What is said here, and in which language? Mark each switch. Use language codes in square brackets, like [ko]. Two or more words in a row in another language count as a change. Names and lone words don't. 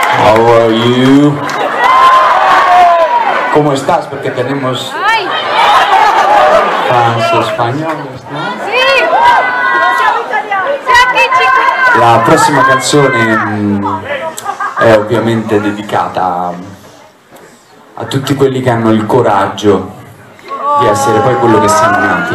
[en] How are you? [es] ¿Cómo estás? Porque tenemos fans españoles, ¿no? [it] Sì! Siamo italiani! La prossima canzone è ovviamente dedicata a tutti quelli che hanno il coraggio di essere poi quello che siamo nati.